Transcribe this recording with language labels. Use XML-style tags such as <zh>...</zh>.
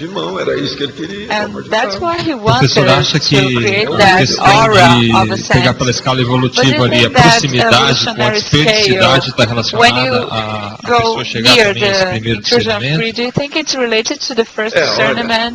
<en>And that's why he wanted to create that aura of ascent.</en> <pt>Pegar pela escala evolutiva ali, a proximidade com a dispersidade está relacionada à pessoa chegar também a esse primeiro discernimento?</pt> <en>Do you think it's related to the first discernment?</en>